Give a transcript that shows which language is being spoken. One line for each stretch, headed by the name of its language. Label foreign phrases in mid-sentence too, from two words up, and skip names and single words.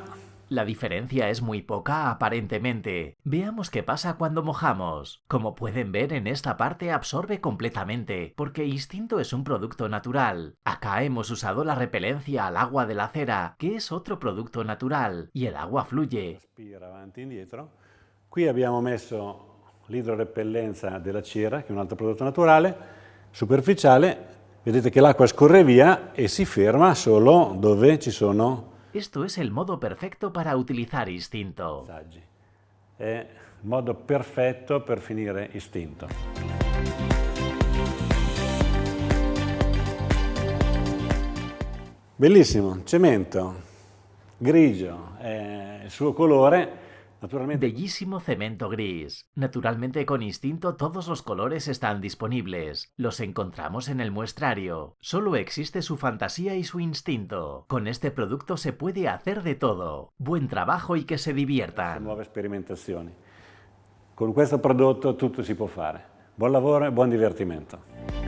Spanish: La diferencia es muy poca aparentemente. Veamos qué pasa cuando mojamos. Como pueden ver, en esta parte absorbe completamente, porque Instinto es un producto natural. Acá hemos usado la repelencia al agua de la cera, que es otro producto natural, y el agua fluye.
Italian: Spira avanti e indietro. Qui abbiamo messo l'idrorepellenza della cera, che è un altro prodotto naturale, superficiale. Vedete che l'acqua scorre via e si ferma solo dove ci sono
Spanish: Esto es el modo perfecto para utilizar Instinto.
Italian: passaggi. È il modo perfetto per finire Instinto. Bellissimo, cemento, grigio, il suo colore. Naturalmente,
Spanish: Bellísimo cemento gris. Naturalmente con Instinto todos los colores están disponibles. Los encontramos en el muestrario. Solo existe su fantasía y su instinto. Con este producto se puede hacer de todo. Buen trabajo y que se diviertan.
Italian: nuove sperimentazioni. Con questo prodotto tutto si può fare. Buon lavoro e buon divertimento.